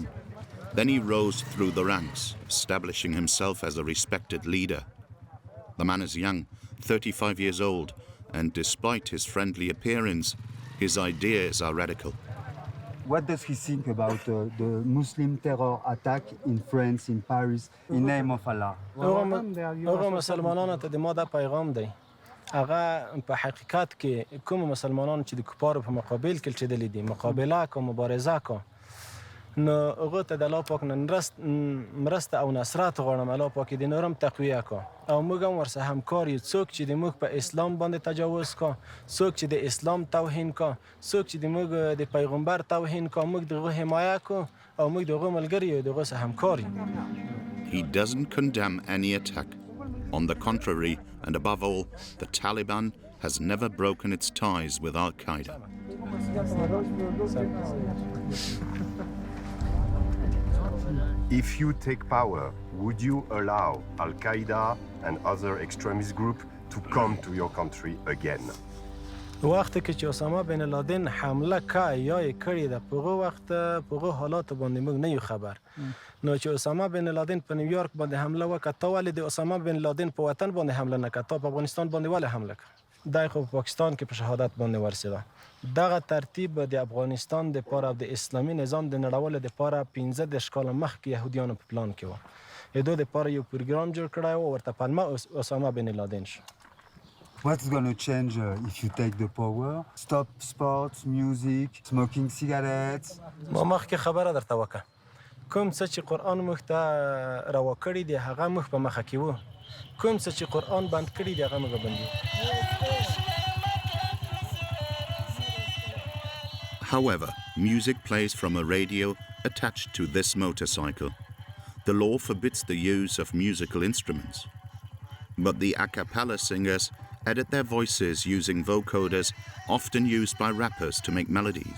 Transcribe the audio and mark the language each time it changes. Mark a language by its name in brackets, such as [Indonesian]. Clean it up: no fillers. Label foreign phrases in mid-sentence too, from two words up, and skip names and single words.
[English] Then he rose through the ranks, establishing himself as a respected leader. The man is young, 35 years old, and despite his friendly appearance, his ideas are radical. What does he think about the Muslim terror attack in France, in Paris, in name of Allah? [Pashto] هغه مسلمانانو ته د ما دا پیغام دی. هغه په حقیقت کې کوم مسلمانانو چې د کفارو په مقابل کې چدلې دي مقابله کو مبارزه کو نو هغه ته د الله پاک نن مرسته او نصرت غواړم الله پاک دې نورم تقویه کو او موږ هم ورسره همکار یو څوک چې د موږ په اسلام باندې تجاوز کو څوک چې د اسلام توهین کو څوک چې د موږ د پیغمبر توهین کو موږ دغه حمایت کو او موږ دغه ملګری یو دغه سره همکار یو. [English] He doesn't condemn any attack. On the contrary, and above all, the Taliban has never broken its ties with Al-Qaeda. If you take power, would you allow Al-Qaeda and other extremist groups to come to your country again? [Persian] وقتی که [Pashto] اسامه بن لادن حمله که یا کړی د پغه وخت پغه حالات باندې موږ نه یو خبر نو چې اسامه بن لادن په نیویورک باندې حمله وکړه ولې د اسامه بن لادن په وطن باندې حمله نه کړه په افغانستان باندې ولې حمله کړه دای خو پاکستان کې په شهادت باندې ورسېده دغه ترتیب د افغانستان د پاره د اسلامي نظام د نړول د پاره 15 شکاله مخکې يهوديانو په پلان کې و دوی د پاره یو پروګرام جوړ کړی او ورته پلمه اسامه بن لادن شو. [English] What's going to change if you take the power? Stop sports, music, smoking cigarettes? [Pashto] ما مخکې خبره درته وکړه کوم څه چې قرآن موږ ته روا کړی دی هغه موږ په مخه کې وو کوم څه چې قرآن بند کړی دی هغه موږ بندو. [English] However, music plays from a radio attached to this motorcycle. The law forbids the use of musical instruments. But the a cappella singers edit their voices using vocoders often used by rappers to make melodies.